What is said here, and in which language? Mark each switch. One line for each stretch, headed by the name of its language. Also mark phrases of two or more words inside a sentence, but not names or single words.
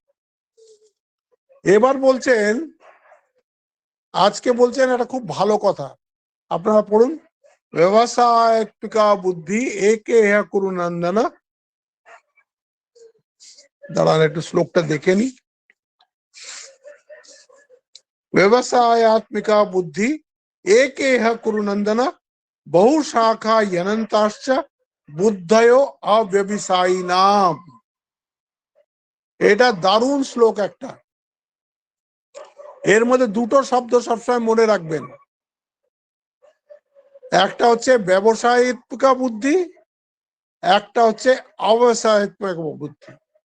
Bangla: এবার বলছেন, আজকে বলছেন একটা খুব ভালো কথা, আপনারা পড়ুন।
Sanskrit: ব্যবসায়িকা বুদ্ধি একে হ্যা কুরু নন্দন।
Bangla: দাঁড়ান একটু শ্লোকটা দেখে নি।
Sanskrit: व्यवसायत्मिका बुद्धि एकेह कुरु नंदन बहु शाखा यनंताश्च बुद्धयो अव्यवसायी नाम।
Bangla: এটা দারুণ শ্লোক একটা। এর মধ্যে 2টো শব্দ সবসময় মনে রাখবেন, একটা হচ্ছে ব্যবসায়িকা বুদ্ধি, একটা হচ্ছে অব্যবসায়িকা বুদ্ধি।